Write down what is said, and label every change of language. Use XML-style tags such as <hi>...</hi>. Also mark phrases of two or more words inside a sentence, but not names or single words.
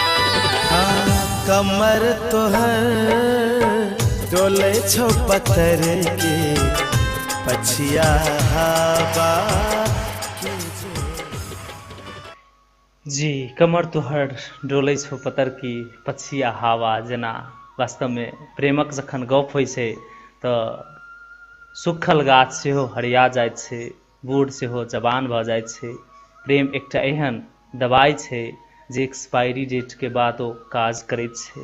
<mai>कमर तोहर डोले छो पत्थर के पछिया हवा के जी कमर तोहर डोलै छौ पतर की पछिया हवा जेना वास्तव में प्रेमक जखन गप होइ छै तऽ सुखल गाछ सेहो हरिया जाइत छै बूढ़ सेहो जवान भऽ जाइत छै प्रेम एकटा एहन दवाई छै जे</mai> <en>expiry date</en> <mai>के बाद ओ काज करैत छै।</mai>